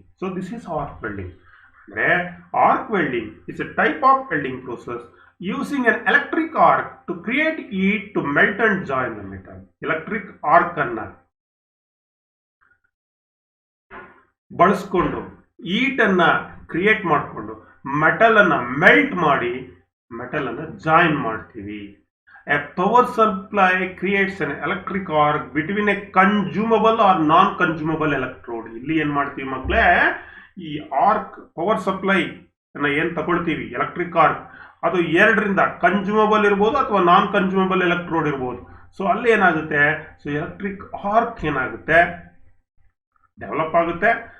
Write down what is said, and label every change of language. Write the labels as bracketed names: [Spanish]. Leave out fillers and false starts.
[English] So this is arc welding. ಅಂದ್ರೆ arc welding is a type of welding process using an electric arc to create heat to melt and join the metal. [Kannada] Electric arc ಅನ್ನ ಬಳಸ್ಕೊಂಡು heat ಅನ್ನ create ಮಾಡಿಕೊಂಡು metal ಅನ್ನ melt ಮಾಡಿ metal ಅನ್ನ join ಮಾಡ್ತೀವಿ. [English] A power supply creates an electric arc between a consumable or non-consumable electrode. [Kannada] ಇಲ್ಲಿ ಏನ್ ಮಾಡ್ತೀವಿ ಮಕ್ಕಳೇ, ಈ ಆರ್ಕ್ ಪವರ್ ಸಪ್ಲೈ ಅನ್ನ ಏನ್ ತಗೊಳ್ತೀವಿ, ಎಲೆಕ್ಟ್ರಿಕ್ ಆರ್ಕ್, ಅದು ಎರಡರಿಂದ ಕನ್ಸ್ಯೂಮಬಲ್ ಇರ್ಬೋದು ಅಥವಾ ನಾನ್ ಕನ್ಸ್ಯೂಮಬಲ್ ಎಲೆಕ್ಟ್ರೋಡ್ ಇರ್ಬೋದು. ಸೊ ಅಲ್ಲಿ ಏನಾಗುತ್ತೆ, ಸೊ ಎಲೆಕ್ಟ್ರಿಕ್ ಆರ್ಕ್ ಏನಾಗುತ್ತೆ, ಡೆವಲಪ್ ಆಗುತ್ತೆ.